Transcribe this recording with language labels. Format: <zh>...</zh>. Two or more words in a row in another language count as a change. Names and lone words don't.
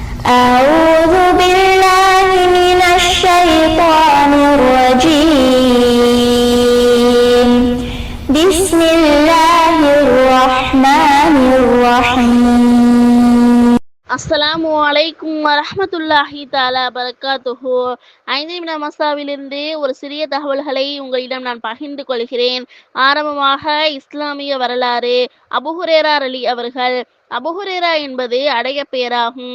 <ar>أعوذ بالله من الشيطان الرجيم بسم الله الرحمن الرحيم السلام عليكم ورحمة الله تعالى وبركاته.</ar> <ta>5 நிமிட மசாவிலிருந்து ஒரு சிறிய தகவல்களை உங்களிடம் நான் பகிர்ந்து கொள்கிறேன். ஆரம்பமாக இஸ்லாமிய வரலாறு. அபூ ஹுரைரா அவர்கள். அபூ ஹுரைரா என்பது அடைய பெயராகும்.</ta>